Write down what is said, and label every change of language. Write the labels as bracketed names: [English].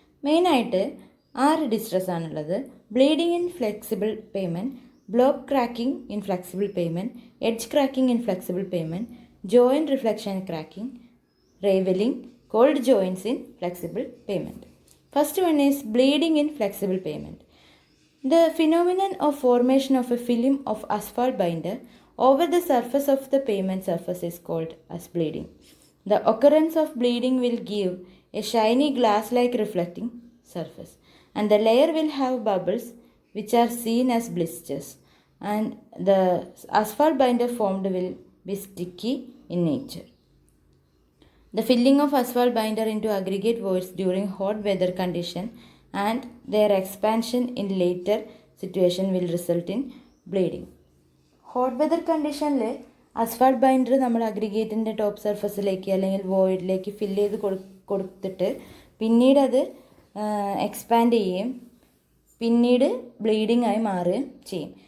[Malayalam] മെയിനായിട്ട് 6 ഡിസ്ട്രസ് ആണുള്ളത്. [English] Bleeding in flexible pavement, block cracking in flexible pavement, edge cracking in flexible pavement, joint reflection cracking, ravelling, cold joints in flexible pavement. First one is bleeding in flexible pavement. The phenomenon of formation of a film of asphalt binder over the surface of the pavement surface is called as bleeding. The occurrence of bleeding will give a shiny glass-like reflecting surface, and the layer will have bubbles which are seen as blisters, and the asphalt binder formed will be sticky in nature. The filling of asphalt binder into aggregate voids during hot weather condition and their expansion in later situation will result in bleeding. [Malayalam] Hot weather കണ്ടീഷനിൽ asphalt binder നമ്മൾ അഗ്രിഗേറ്റിൻ്റെ top സർഫസിലേക്ക് അല്ലെങ്കിൽ വോയിഡിലേക്ക് fill ചെയ്ത് കൊടുത്തിട്ട് പിന്നീട് അത് expand ചെയ്യുകയും പിന്നീട് bleeding ആയി മാറുകയും ചെയ്യും.